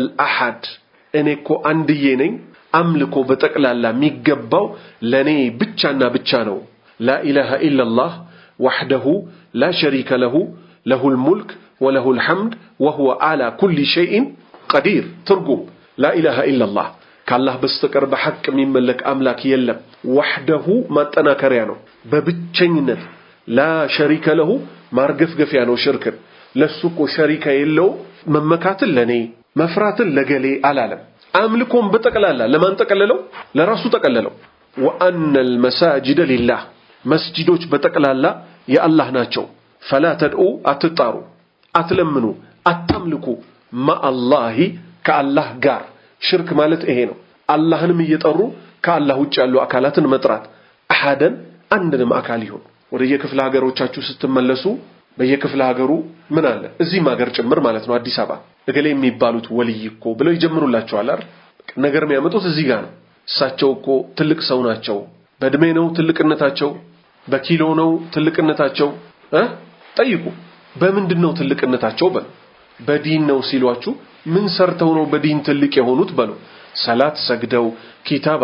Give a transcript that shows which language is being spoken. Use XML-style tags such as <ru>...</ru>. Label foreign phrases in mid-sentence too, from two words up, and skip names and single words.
<am>አሐድ እኔ እኮ አንድዬ ነኝ አምልኮ በጠቅላላ የሚገባው ለኔ ብቻና ብቻ ነው</am> <ar>لا إله إلا الله وحده لا شريك له له الملك وله الحمد وهو على كل شيء قدير</ar> <am>ትርጉም</am> <ar>لا إله إلا الله</ar> <am>ከአላህ በስተቀር በሐቅ የሚመለክ አምላክ የለም ወህደሁ ማጠናከሪያ ነው በብቸኝነት</am> <ar>لا شريك له</ar> <am>ማርገፍገፊያ ነው ሽርክን ለሱኮ ሸሪካ የለው መመካትን ለኔ መፍራትን ለገሌ አላለም አምልኮን በጠቅላላ ለማን ተቀለለው ለራሱ ተቀለለው</am> <ar>وأن المساجد لله</ar> <am>መስጂዶች በጠቅላላ የአላህ ናቸው</am> <ar>فلا تدعوا</ar> <am>አትጣሩ አትለምኑ አታምልኩ</am> <ar>مع الله</ar> <am>ከአላህ ጋር ሽርክ ማለት ይሄ ነው አላህንም እየጠሩ ከአላህ ውጭ ያሉ አካላትን መጥራት አሐደን አንድንም አካል ይሁን ወደ የክፍለ ሀገሮቻችሁ ስትመለሱ በየክፍለ ሀገሩ ምን አለ እዚህ ማገር ጭምር ማለት ነው አዲስ አበባ እገሌ የሚባሉት ወልይ እኮ ብለው ይጀምሩላችኋል አይደል ነገር የሚያመጡት እዚህ ጋር ነው እሳቸው እኮ ትልቅ ሰው ናቸው በእድሜ ነው ትልቅነታቸው በኪሎ ነው ትልቅነታቸው ጠይቁ በምንድነው ትልቅነታቸው በዲን ነው ሲሏችሁ ምን ሰርተው ነው በዲን ትልቅ የሆኑት በሉ ሰላት ሰግደው ኪታብ</am>